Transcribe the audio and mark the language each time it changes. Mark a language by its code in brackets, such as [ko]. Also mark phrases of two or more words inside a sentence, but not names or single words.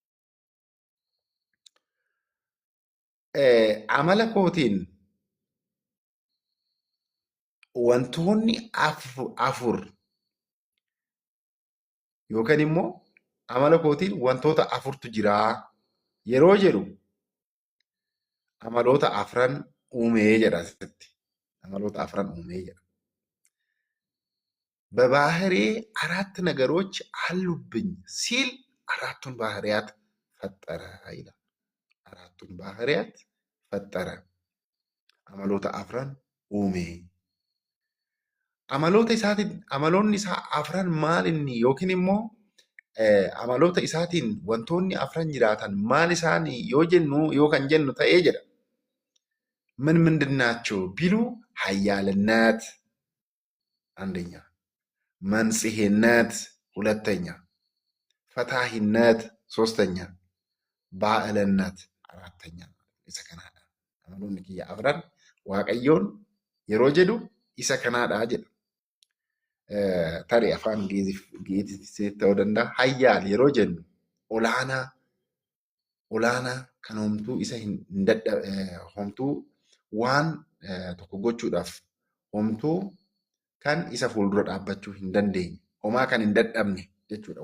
[om] Amala kootiin wantoonni afur yookaan immoo amala kootiin wantoota afurtu jira yeroo jedhu amaloota afran uumee jedha asitti. Amaloota afran uumee jedha. [am] በባህሬ 4 ነገሮች አሉብኝ ሲል 4ቱን ባህሪያት ፈጠረ ይላል። 4ቱን ባህሪያት ፈጠረ። [om] amaloota afran uume. Amaloonni isaa afran maal inni yookiin immoo amaloota isaatiin wantoonni afran jiraatan maal isaanii yoo jennu yoo kan jennu ta'ee jedha. [am] ምን ምንድን ናቸው ቢሉ ኃያልነት አንደኛ፣ መንጽሔነት ሁለተኛ፣ ፈታሂነት ሶስተኛ፣ ባዕልነት አራተኛ። [om] isa kanaadha. Amaloonni kiyya afran Waaqayyoon yeroo jedhu isa kanaadha jedha. Tarii afaan Gi'iitii ta'uu danda'a. Hayyaal yeroo jennu olaanaa kan homtuu isa hin homtuu waan tokko gochuudhaaf homtuu kan isa fuuldura dhaabbachuu hin dandeenye, homaa kan hin dadhabne jechuudha.